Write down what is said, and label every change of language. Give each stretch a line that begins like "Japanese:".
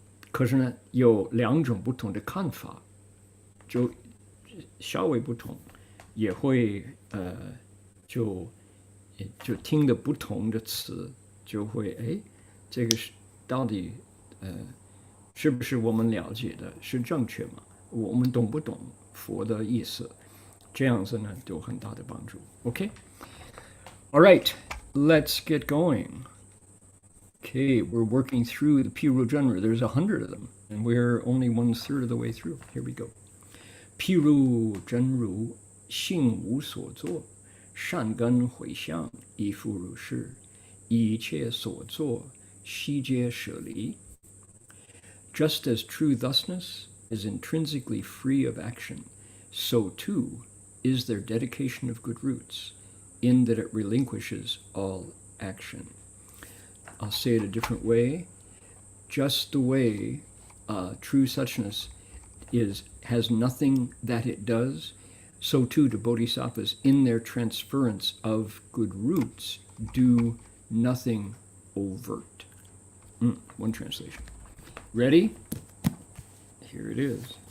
Chinese: 可是呢有两种不同的看法，就稍微不同，也会就听的不同的词，就会这个是到底是不是我们了解的是正确吗？我们懂不懂佛的意思？这样子呢有很大的帮助。
English: OK， all right, let's get going. Okay, we're working through the Piru genre. There's 100 of them, and we're only 1/3 of the way through. Here we go.
Chinese: Piru 真如性无所作，善根回向亦复如是，一切所作悉皆舍离。
English: Just as true thusness is intrinsically free of action, so too is their dedication of good roots, in that it relinquishes all action. I'll say it a different way. Just the way true suchness has nothing that it does, so too do bodhisattvas in their transference of good roots do nothing overt. One translation. Ready? Here it is.